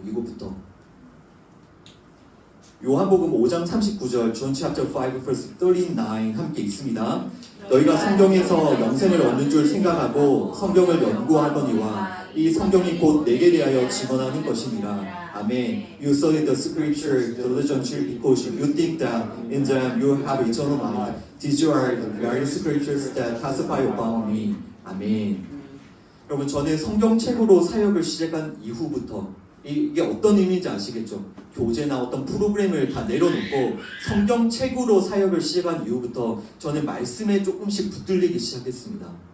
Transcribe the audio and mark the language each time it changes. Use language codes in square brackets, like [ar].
[ko] 이거부터. 요한복음 5장 39절 [en] John chapter 5 verse 39 [ko] 함께 있습니다. 너희가 성경에서 영생을 얻는 줄 생각하고 성경을 연구하거니와 이 성경이 곧 내게 대하여 증언하는 것이니라. 아멘. [en] You study the scripture diligently because you think that in them you have eternal life. These are the very scriptures that testify about me. [ko] 아멘. 여러분, 저는 성경책으로 사역을 시작한 이후부터 이게 어떤 의미인지 아시겠죠? 교재나 어떤 프로그램을 다 내려놓고 성경책으로 사역을 시작한 이후부터 저는 말씀에 조금씩 붙들리기 시작했습니다.